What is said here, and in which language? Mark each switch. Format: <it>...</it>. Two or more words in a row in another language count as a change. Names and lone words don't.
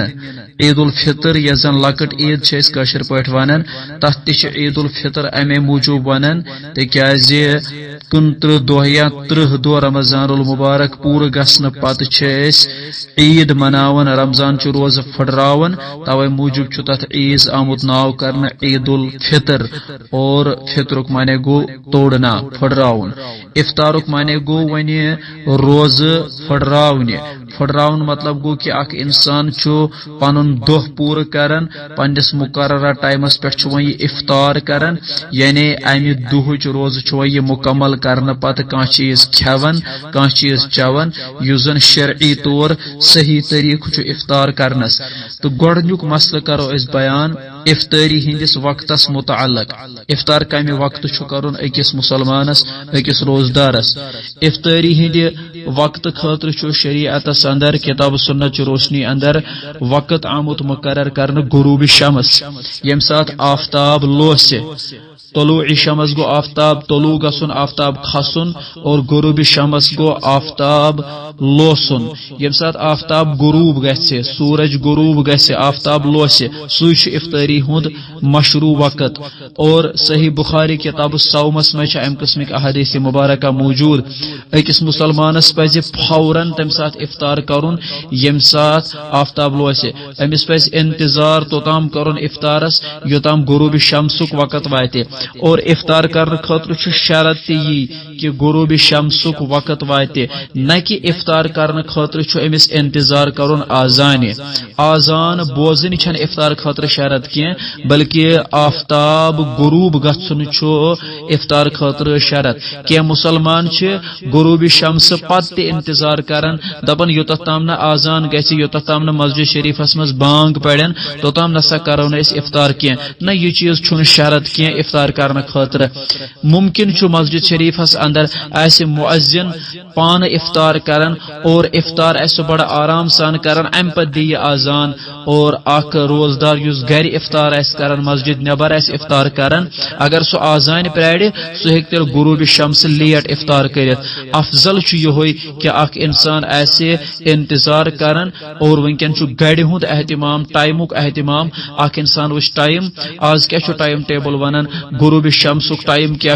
<ks>عید الفطر یس زن لکٹ عید چھ اس کاشر پٲٹھۍ ونان، تتھ تہ چھ عید الفطر امی موجوب ونان تکیازِ 29 دۄہ یا 30 دۄہ رمضان المبارک پور گژھن پتہ چھ اس عید مناون، رمضان چھ روز پھڑراون. توے موجوب چھ تتھ عیز آمت ناو کرنا عید الفطر. اور فطرک معنی گو توڑنا، پھڑراون. افطارک معنی گو ونی روز پھڑراون. پھڑراون مطلب گو کہ اخ انسان چھ پنن دہ پور کرن، پنس مقررہ ٹائمس پہ یہ افطار کرن، یعنی امہ دہچ روز چھ یہ مکمل کرنے پتہ کان چیز کھیون، کان چیز چون یس زن شرعی طور صحیح طریقہ چھ افطار کرنس. تو گۄڈنیُک مسئلہ کرو اس بیان افطاری ہندس وقتس متعلق. افطار کمہ وقت چھ کرن اکس مسلمانس، اکس روزدارس. افطاری ہند وقت خاطر چھ شریعتس اندر کتاب سنت چھ روشنی اندر وقت آمت مقرر کرنے غروب شمس. یم سات آفتاب لوسہ، طلوع شمس گو آفتاب طلوع گسن، آفتاب کھسن، اور غروب شمس گو آفتاب لوسن. یم سات آفتاب غروب گژھِ، سورج غروب گژھِ، آفتاب لوسہ، سُے چھُ افطاری ہند مشروع وقت. اور صحیح بخاری کتاب الصومس میں ام قسمک احادیث مبارکہ موجود. اکس مسلمانس پزِ فوراً تمہ سات افطار کرن یم سات آفتاب لوسہ. امس پزِ انتظار توتام کرن افطارس یوتام غروب شمسک وقت واتہ. اور افطار کرنے خاطر چھ شرط تہ یہ کہ غروب شمسک وقت واتہ نہ کہ افطار کرنے خاطر چھ امس انتظار کرن آزان بوزن چھن افطار خاطر شرط کی بلکہ آفتاب غروب گھن افطار خاطر شرط کی مسلمان غروب شمس پتہ انتظار کران دپان یوتھ تام نہ آزان گژھِ یوتھ تام نہ مسجد شریفس مز بانگ پڑن توتام نسا کرو نہ افطار کی نہ یہ چیز چھن شرط کی افطار کرنے خاطر ممکن چھ مسجد شریفس اندر ایسے مؤذن پان افطار کران اور افطار ایسے بڑا آرام سان کران ام پتہ دی آزان اور اخ روزدار یس گھر افطار ایس کران مسجد نبر ایس افطار کران اگر سو آزان پراڑ سو ہیک تیل غروب شمس لیٹ افطار کرت افضل چھ یہ کہ اخ انسان ایسے انتظار کران اور ونکن چھ گھڑ ہند اہتمام ٹائمک اہتمام اخ انسان وچ ٹائم آز کیا چھ ٹائم ٹیبل ونان غروب شمسک ٹائم کیا</ks>